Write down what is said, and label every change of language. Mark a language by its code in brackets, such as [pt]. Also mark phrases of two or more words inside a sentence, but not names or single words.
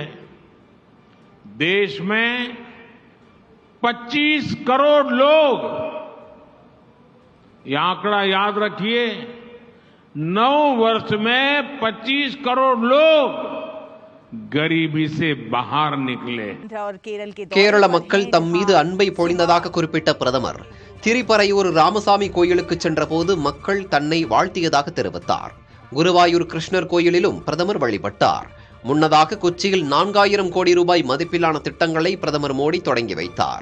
[hi] देश में 25 करोड़ लोग, यह आंकड़ा याद रखिए, 9 वर्ष में 25 करोड़ लोग गरीबी से बाहर निकले. [ta] கேரள மக்கள் தம் மீது அன்பை பொழிந்ததாக குறிப்பிட்ட பிரதமர் திரிபரையூர் ராமசாமி கோயிலுக்கு சென்றபோது மக்கள் தன்னை வாழ்த்தியதாக தெரிவித்தார். குருவாயூர் கிருஷ்ணர் கோயிலிலும் பிரதமர் வழிபட்டார். முன்னதாக கொச்சியில் 4000 கோடி ரூபாய் மதிப்பிலான திட்டங்களை பிரதமர் மோடி தொடங்கி வைத்தார்.